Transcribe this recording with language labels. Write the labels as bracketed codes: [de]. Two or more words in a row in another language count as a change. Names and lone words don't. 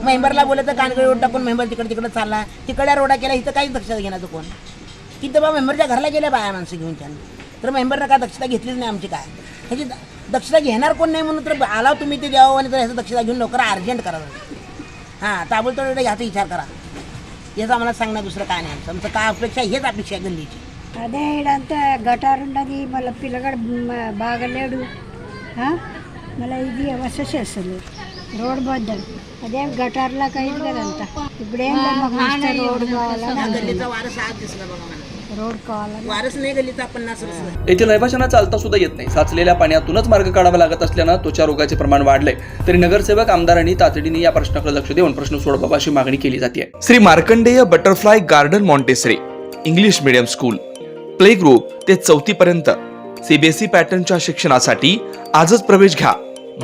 [mr] मेंबरला बोलत तर कानगडी रोड टाकून मेंबर तिकडे चालला, तिकडल्या रोडा केला, इथं काहीच दक्षता घेण्याचं कोण किती बा मेंबरच्या घरला गेल्या बाया माणसं घेऊन त्यांना, तर मेंबरनं काय दक्षता घेतलीच नाही आमची काय, ह्याची दक्षता घेणार कोण नाही म्हणून तर आला तुम्ही ते द्यावं आणि तर ह्याचं दक्षता घेऊन लवकर अर्जंट करा। हां ताबडतोब ह्याचा विचार करा, याचं आम्हाला सांगणार दुसरं काय नाही। आमचं काय अपेक्षा, हेच अपेक्षा आहे गल्लीची। [te] అదే ఇదంతా గటార్ ఉండదు, మళ్ళీ పిల్లగాడు బాగా లేడు, మళ్ళీ ఇది అవస్థ చేస్తుంది రోడ్ బద్దలు, అదేం గటార్లా అయింది కదంతా। ఇప్పుడేం రోడ్ కావాలా, [mr] गल्लीचा वारस आज दिसला बघा मला, [te] रोड కావాలా, [mr] वारस नाही गल्लीचा 50 वर्ष। येथील रहिवाशांना चालता सुद्धा येत नाही। साचलेल्या पाण्यातूनच मार्ग काढावा लागत असल्यानं त्वचा रोगाचे प्रमाण वाढले, तरी नगरसेवक आमदारांनी तातडीने या प्रश्नाकडे लक्ष देऊन प्रश्न सोडवावा अशी मागणी केली जाते। श्री मार्कंडेय बटरफ्लाय गार्डन मॉन्टेसरी इंग्लिश मीडियम स्कूल, [en] play group [mr] ते 4थी पर्यंत सीबीएसई पॅटर्नच्या शिक्षणासाठी आजच प्रवेश घ्या।